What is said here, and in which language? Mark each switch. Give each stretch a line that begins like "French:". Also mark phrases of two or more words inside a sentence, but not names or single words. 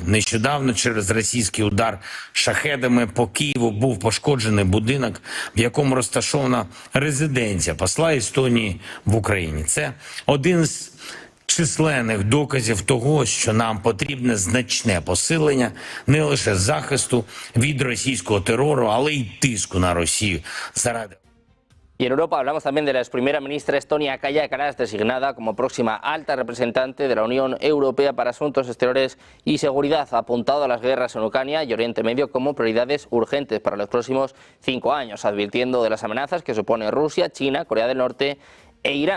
Ukrainian: Нещодавно через російський удар шахедами по Києву був пошкоджений будинок, в якому розташована резиденція посла Естонії в Україні. Це один з численних доказів того, що нам потрібне значне посилення не лише захисту від російського терору, але й тиску на Росію заради.
Spanish: Y en Europa hablamos también de la ex primera ministra Estonia, Kaja Kallas, designada como próxima alta representante de la Unión Europea para Asuntos Exteriores y Seguridad. Ha apuntado a las guerras en Ucrania y Oriente Medio como prioridades urgentes para los próximos 5 años, advirtiendo de las amenazas que supone Rusia, China, Corea del Norte e Irán.